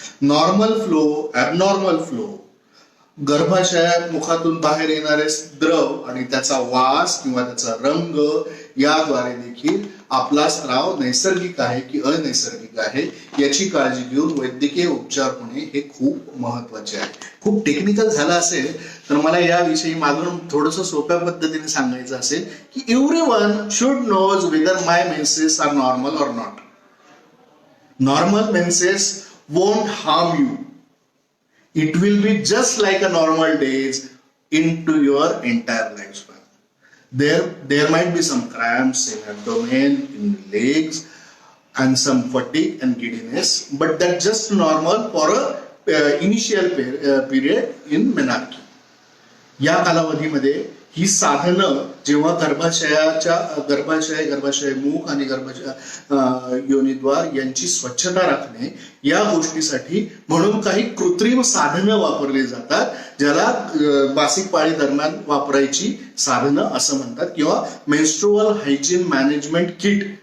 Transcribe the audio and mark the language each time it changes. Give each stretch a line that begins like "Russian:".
Marathi: Normal flow, abnormal flow, गर्भाशयात मुखातून बाहेर येणारे द्रव आणि त्याचा वास किंवा त्याचा रंग याद्वारे देखील आपला स्राव नैसर्गिक आहे की अनैसर्गिक आहे याची काळजी घेऊन वैद्यकीय उपचार होणे हे खूप महत्वाचे आहे. खूप टेक्निकल झालं असेल तर मला याविषयी मागून थोडंसं सोप्या पद्धतीने सांगायचं असेल की
English: Everyone should knows whether my menses are normal or not. Normal menses won't harm you. It will be just like a normal days into your entire lifespan. There might be some cramps in abdomen, in legs, and some fatigue and giddiness, but that's just normal for a initial period in menarche.
Marathi: या कालावधीमध्ये ही साधनं जेव्हा गर्भाशय मुख आणि योनिद्वार यांची स्वच्छता राखणे या गोष्टीसाठी म्हणून काही कृत्रिम साधनं वापरली जातात ज्याला मासिक पाळी दरम्यान वापरायची साधनं असं म्हणतात किंवा मेन्स्ट्रुअल हायजीन मॅनेजमेंट किट